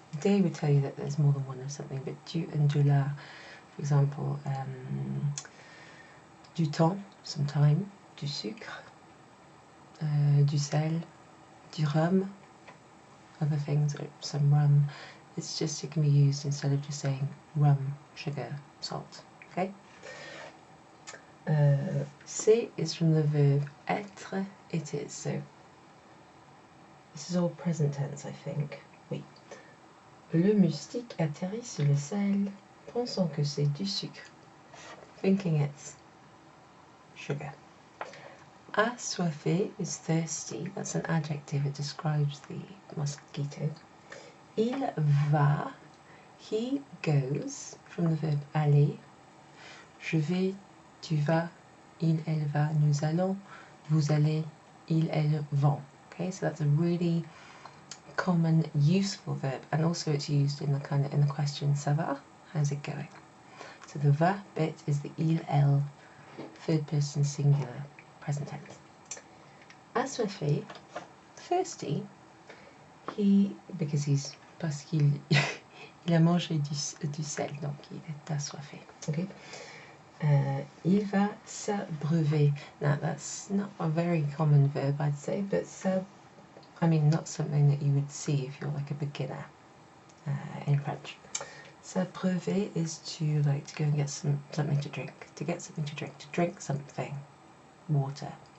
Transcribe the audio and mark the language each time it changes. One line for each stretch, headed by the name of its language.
English: Des would tell you that there's more than one of something, but du and de la, for example,
French: du temps,
English: some time,
French: du sucre, du sel, du rhum,
English: other things, some rum. It's just, it can be used instead of just saying rum, sugar, salt, okay? C'est is from the verb être, it is, so this is all present tense, I think.
French: Oui. Le moustique atterrit sur le sel, pensant que c'est du sucre,
English: thinking it's sugar. Assoiffé is thirsty, that's an adjective, it describes the mosquito.
French: Il va,
English: he goes, from the verb aller.
French: Je vais, tu vas, il, elle va, nous allons, vous allez, ils, elles vont.
English: Okay, so that's a really common, useful verb, and also it's used in the in the question
French: ça va,
English: how's it going? So the va bit is the il, elle, third person singular, present tense.
French: Assoiffé,
English: thirsty, he, because he's,
French: parce qu'il il a mangé du sel, donc il est assoiffé. Okay. Il va s'abreuver.
English: Now that's not a very common verb, I'd say, but I mean, not something that you would see if you're like a beginner in French. S'abreuver is to like to go and get something to drink, to get something to drink something, water.